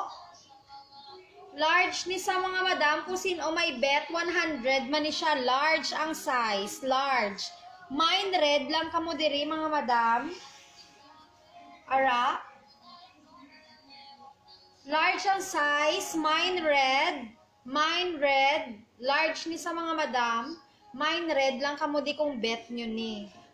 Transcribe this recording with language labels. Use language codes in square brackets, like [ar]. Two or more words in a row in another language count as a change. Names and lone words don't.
[hil] Large ni sa mga madam, kung sino may bet, 100 man ni siya. Large ang size. Large. Mine red lang kamo diri mga madam. Ara. Large ang size, mine red, large ni sa mga madam, mine red lang kamo di kong bet nyo ni.